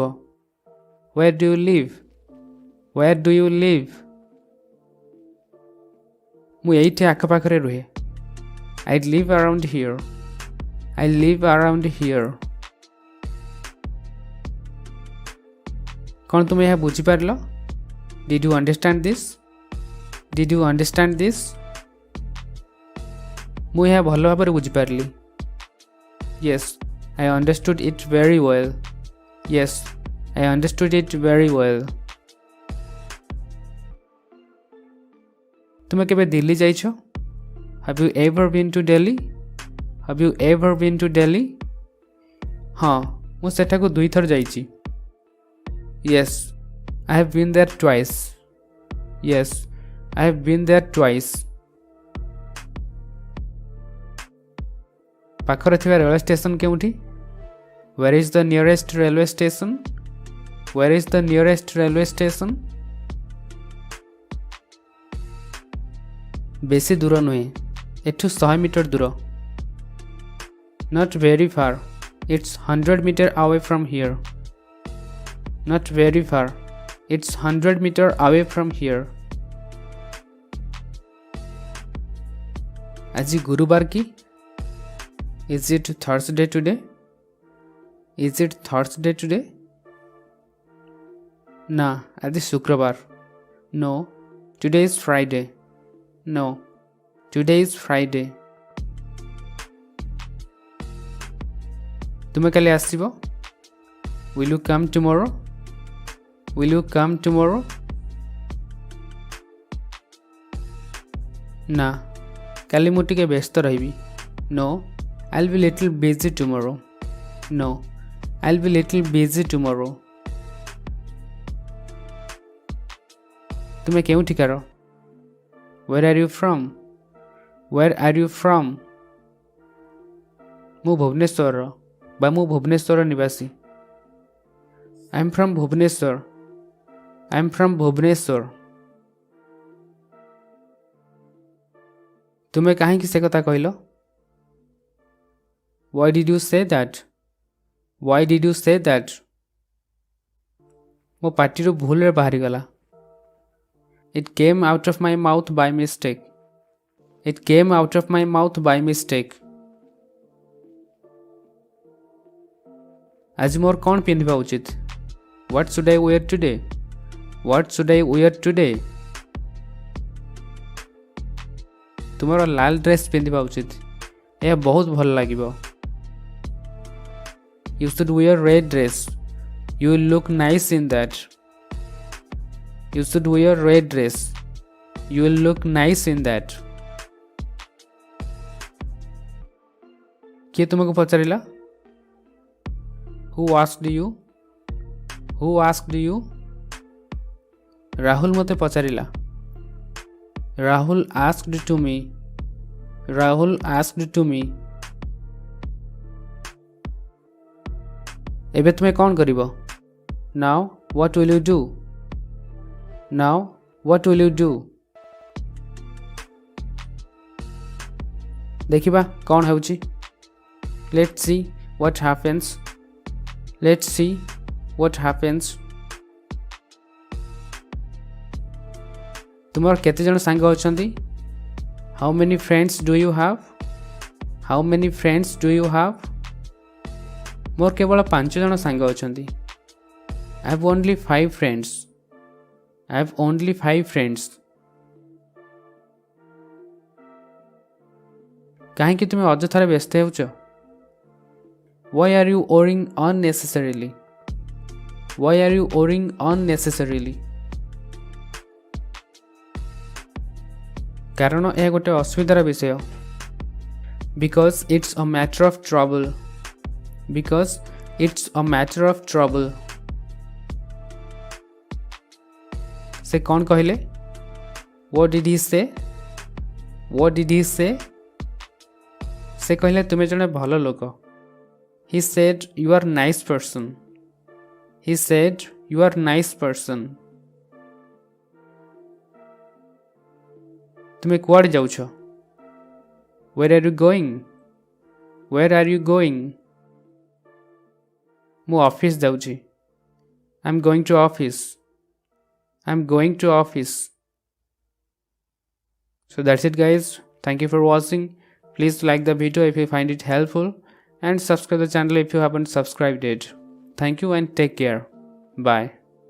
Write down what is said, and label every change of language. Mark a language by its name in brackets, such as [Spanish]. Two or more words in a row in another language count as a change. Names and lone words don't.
[English] Where do you live? Where do you live? [Odia] ମୁଁ ଏଇଠି ଆଖପାଖରେ ରୁହେ. [English] I live around here. I live around here. [Odia] କ'ଣ ତୁମେ ଏହା ବୁଝିପାରିଲ? [English] Did you understand this? Did you understand this? [Odia] ମୁଁ ଏହା ଭଲ ଭାବରେ ବୁଝିପାରିଲି. [English] Yes, I understood it very well. Yes, I understood it very well. [Odia] ତୁମେ କେବେ ଦିଲ୍ଲୀ ଯାଇଛ? [English] Have you ever been to Delhi? Have you ever been to Delhi? [Odia] ହଁ ମୁଁ ସେଠାକୁ 2 ଥର ଯାଇଛି. [English] Yes, I have been there twice. Yes, I have been there twice. [Odia] ପାଖରେ ଥିବା ରେଳ ଷ୍ଟେସନ କେଉଁଠି? [English] Where is the nearest railway station? Where is the nearest railway station? [Odia] ବେଶୀ ଦୂର ନୁହେଁ. ଏଠୁ 100 ମିଟର ଦୂର. [English] Not very far. It's 100 meter away from here. Not very far. It's 100 meter away from here. [Odia] ଆଜି ଗୁରୁବାର କି? [English] Is it Thursday today? Is it Thursday today? [Odia] ନା ଆଜି ଶୁକ୍ରବାର. [English] No, today is Friday. No, today is Friday. [Odia] ତୁମେ କାଲି ଆସିବ? [English] Will you come tomorrow? Will you come tomorrow? [Odia] ନା କାଲି ମୁଁ ଟିକେ ବ୍ୟସ୍ତ ରହିବି. [English] No, I'll be little busy tomorrow. No, I'll be little busy tomorrow. [Odia] ତୁମେ କେଉଁଠିକାର? [English] Where are you from? Where are you from? [Odia] ମୁଁ ଭୁବନେଶ୍ୱରର ବା ମୁଁ ଭୁବନେଶ୍ୱର ନିବାସୀ. [English] I'm from Bhubaneswar. I'm from Bhubaneswar. [Odia] ତୁମେ କାହିଁକି ସେ କଥା କହିଲ? [English] Why did you say that? Why did you say that? [Odia] ମୋ ପାଟିରୁ ଭୁଲରେ ବାହାରିଗଲା. [English] It came out of my mouth by mistake. It came out of my mouth by mistake. [Odia] ଆଜି ମୋର କ'ଣ ପିନ୍ଧିବା ଉଚିତ? [English] What should I wear today? What should I wear today? [Odia] ତୁମର ଲାଲ ଡ୍ରେସ୍ ପିନ୍ଧିବା ଉଚିତ. ଏହା ବହୁତ ଭଲ ଲାଗିବ. [English] You should wear red dress. You will look nice in that. You should wear red dress. You will look nice in that. [Odia] କିଏ ତୁମକୁ ପଚାରିଲା? [English] Who asked you? Who asked you? [Odia] ରାହୁଲ ମୋତେ ପଚାରିଲା. [English] Rahul asked to me. Rahul asked to me. [Odia] ଏବେ ତୁମେ କ'ଣ କରିବ? [English] Now what will you do? Now what will you do? [Odia] ଦେଖିବା କ'ଣ ହେଉଛି. [English] Let's see what happens. Let's see what happens. [Odia] ତୁମର କେତେ ଜଣ ସାଙ୍ଗ ଅଛନ୍ତି? [English] How many friends do you have? How many friends do you have? [Odia] ମୋର କେବଳ 5 ଜଣ ସାଙ୍ଗ ଅଛନ୍ତି. [English] I have only 5 friends. I have only 5 friends. [Odia] କାହିଁକି ତୁମେ ଅଯଥାରେ ବ୍ୟସ୍ତ ହେଉଛ? [English] Why are you worrying unnecessarily? Why are you worrying unnecessarily? [Odia] କାରଣ ଏହା ଗୋଟେ ଅସୁବିଧାର ବିଷୟ. [English] Because it's a matter of trouble. Because it's a matter of trouble. [Odia] ସେ କ'ଣ କହିଲେ? [English] What did he say? What did he say? [Odia] ସେ କହିଲେ ତୁମେ ଜଣେ ଭଲ ଲୋକ. [English] He said you are nice person. He said you are nice person. [Odia] ତୁମେ କୁଆଡ଼େ ଯାଉଛ? [English] Where are you going? Where are you going? [Odia] ମୁଁ ଅଫିସ୍ ଯାଉଛି. [English] I'm going to office. I'm going to office. So that's it guys. Thank you for watching. Please like the video if you find it helpful and subscribe the channel if you haven't subscribed it. Thank you and take care. Bye.